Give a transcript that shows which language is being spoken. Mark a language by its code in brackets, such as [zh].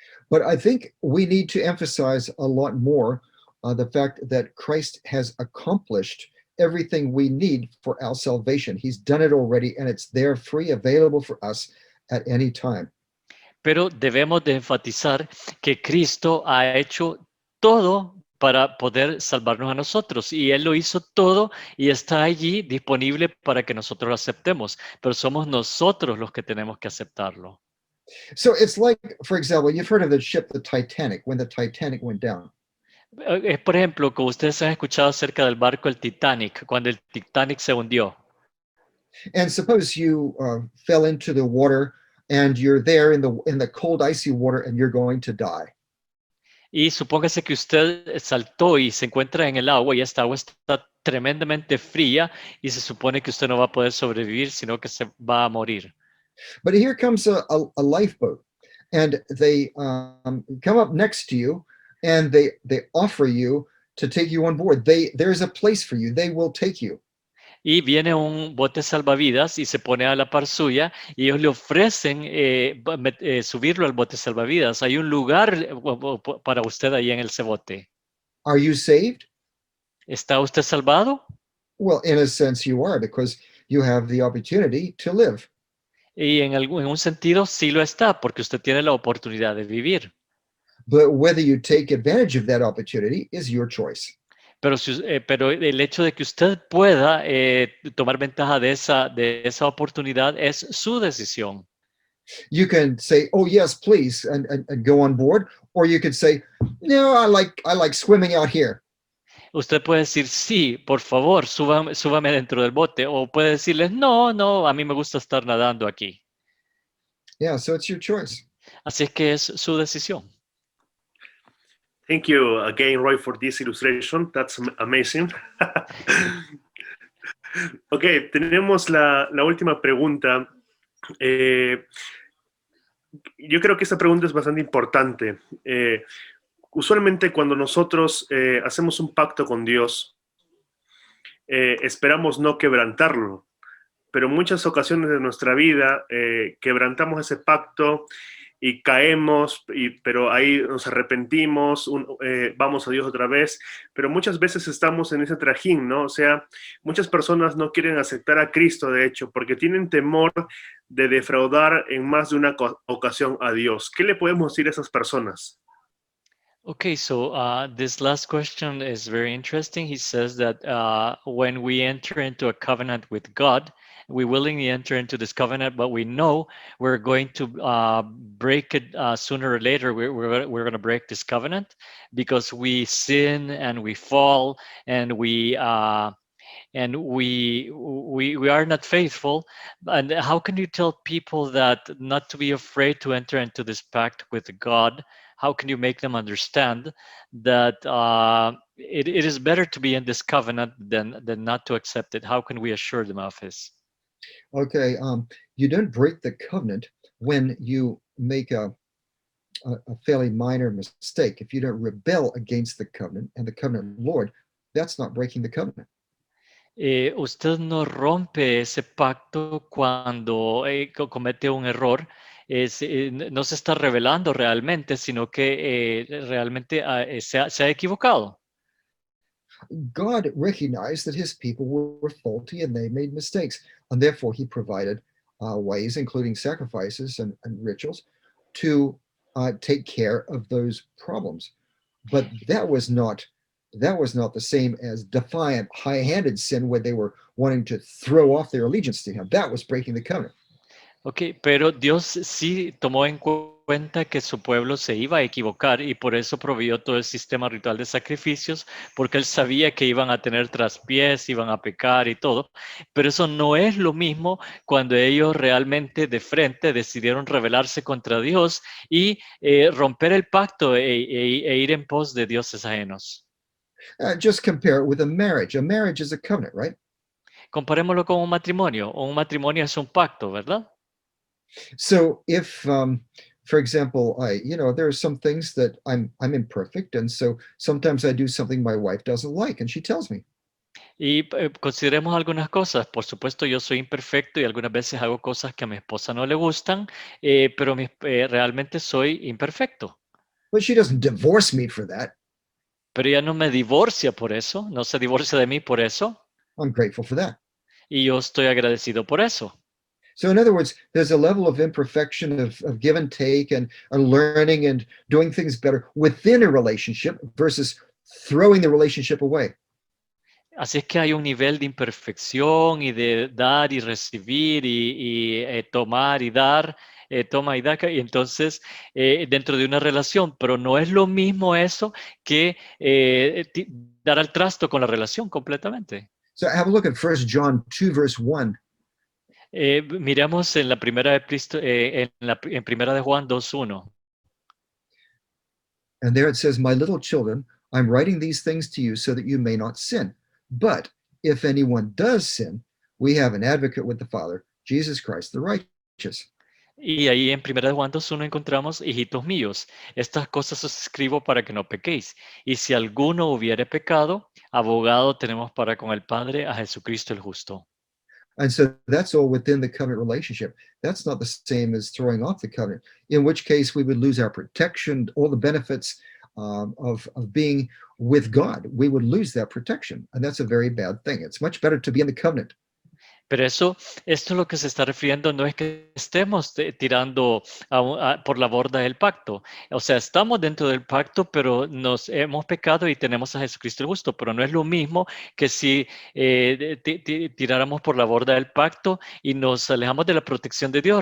[en] But I think we need to emphasize a lot more the fact that Christ has accomplished everything we need for our salvation. He's done it already, and it's there free, available for us at any time. [es] Pero debemos de enfatizar que Cristo ha hecho todo para poder salvarnos a nosotros y Él lo hizo todo y está allí disponible para que nosotros lo aceptemos, pero somos nosotros los que tenemos que aceptarlo. [en] So it's like, for example, you've heard of the ship, the Titanic, when the Titanic went down. [es] Por ejemplo, como ustedes han escuchado acerca del barco el Titanic, cuando el Titanic se hundió. [en] And suppose you fell into the water and you're there in the cold, icy water, and you're going to die. [es] Y supóngase que usted saltó y se encuentra en el agua y esta agua está tremendamente fría y se supone que usted no va a poder sobrevivir, sino que se va a morir. [en] But here comes a lifeboat, and they come up next to you, and they offer you to take you on board. There's a place for you. They will take you. [es] Y viene un bote salvavidas y se pone a la par suya y ellos le ofrecen subirlo al bote salvavidas. Hay un lugar para usted ahí en ese bote. [en] Are you saved? [es] ¿Está usted salvado? [en] Well, in a sense you are, because you have the opportunity to live. [es] Y en un sentido sí lo está, porque usted tiene la oportunidad de vivir. [en] But whether you take advantage of that opportunity is your choice. [es] Pero el hecho de que usted pueda tomar ventaja de esa oportunidad es su decisión. [en] You can say, "Oh yes, please," and go on board, or you could say, "No, I like swimming out here." [es] Usted puede decir, sí, por favor, súbame dentro del bote. O puede decirles, no, no, a mí me gusta estar nadando aquí. [en] Yeah, so it's your choice. [es] Así es que es su decisión. [en] Thank you again, Roy, for this illustration. That's amazing. [es] Ok, tenemos la última pregunta. Yo creo que esta pregunta es bastante importante. Usualmente cuando nosotros hacemos un pacto con Dios, esperamos no quebrantarlo, pero en muchas ocasiones de nuestra vida quebrantamos ese pacto y caemos, pero ahí nos arrepentimos, vamos a Dios otra vez, pero muchas veces estamos en ese trajín, ¿no? O sea, muchas personas no quieren aceptar a Cristo, de hecho, porque tienen temor de defraudar en más de una ocasión a Dios. ¿Qué le podemos decir a esas personas? [en] Okay, so this last question is very interesting. He says that when we enter into a covenant with God, we willingly enter into this covenant, but we know we're going to break it sooner or later. We're going to break this covenant because we sin and we fall and we are not faithful. And how can you tell people that not to be afraid to enter into this pact with God? How can you make them understand that it is better to be in this covenant than not to accept it? How can we assure them of this? Okay, you don't break the covenant when you make a fairly minor mistake. If you don't rebel against the covenant and the covenant Lord, that's not breaking the covenant. [es] Usted no rompe ese pacto cuando comete un error. No se está revelando realmente, sino que realmente se ha equivocado. [en] God recognized that his people were faulty and they made mistakes, and therefore he provided ways, including sacrifices and rituals, to take care of those problems. But that was not the same as defiant, high-handed sin where they were wanting to throw off their allegiance to him. That was breaking the covenant. [es] Ok, pero Dios sí tomó en cuenta que su pueblo se iba a equivocar y por eso proveyó todo el sistema ritual de sacrificios, porque él sabía que iban a tener traspiés, iban a pecar y todo, pero eso no es lo mismo cuando ellos realmente de frente decidieron rebelarse contra Dios y romper el pacto e ir en pos de dioses ajenos. [en] Just compare it with a marriage. A marriage is a covenant, right? [es] Comparémoslo con un matrimonio. Un matrimonio es un pacto, ¿verdad? [en] So if for example, there are some things that I'm imperfect, and so sometimes I do something my wife doesn't like, and she tells me. [es] Y consideremos algunas cosas. Por supuesto, yo soy imperfecto y algunas veces hago cosas que a mi esposa no le gustan, pero realmente soy imperfecto. [en] But she doesn't divorce me for that. [es] Pero ella no me divorcia por eso, no se divorcia de mí por eso, [en] I'm grateful for that. [es] y yo estoy agradecido por eso. [en] So in other words, there's a level of imperfection of give and take and learning and doing things better within a relationship versus throwing the relationship away. [es] Así es que hay un nivel de imperfección y de dar y recibir y tomar y dar, toma y da, y entonces dentro de una relación, pero no es lo mismo eso que dar al trasto con la relación completamente. [en] So have a look at 1 John 2, verse 1. [es] Miramos en la primera de Cristo, en primera de Juan 2:1. [en] And there it says, "My little children, I'm writing these things to you so that you may not sin. But if anyone does sin, we have an advocate with the Father, Jesus Christ the righteous." [es] Y ahí en primera de Juan 2:1 encontramos, hijitos míos, estas cosas os escribo para que no pequéis. Y si alguno hubiere pecado, abogado tenemos para con el Padre a Jesucristo el justo. [en] And so that's all within the covenant relationship. That's not the same as throwing off the covenant, in which case we would lose our protection, all the benefits of being with God. We would lose that protection. And that's a very bad thing. It's much better to be in the covenant. [es] Pero esto es lo que se está refiriendo, no es que estemos tirando por la borda del pacto. O sea, estamos dentro del pacto, pero nos hemos pecado y tenemos a Jesucristo el justo, pero no es lo mismo que si tiráramos por la borda del pacto y nos alejamos de la protección de Dios.